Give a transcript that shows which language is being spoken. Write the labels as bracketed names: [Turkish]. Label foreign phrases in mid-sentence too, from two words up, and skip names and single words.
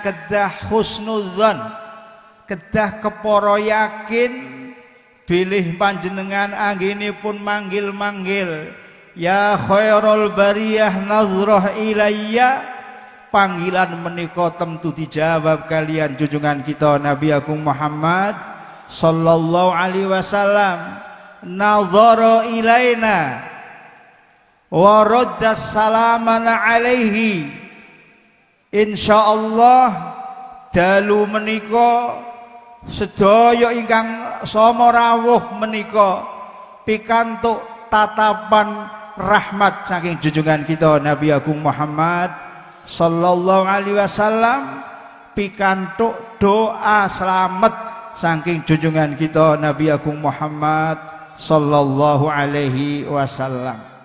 [Javanese] kedah husnudzon, kedah keporo yakin bilih panjenengan anggenipun manggil-manggil [Arabic] يا خير البرية نظرة إلي, [Javanese] panggilan menika temtu dijawab kalian junjungan kita Nabi Agung Muhammad [Arabic] صلى الله عليه وسلم, نظر إلينا ورد سلامنا عليه. [Javanese] Insyaallah dalu menika sedaya ingkang sama rawuh menika pikantuk tatapan rahmat saking junjungan kita Nabi Agung Muhammad [Arabic] صلى الله عليه وسلم, [Javanese] pikantuk doa selamat saking junjungan kita Nabi Agung Muhammad [Arabic] صلى الله عليه وسلم.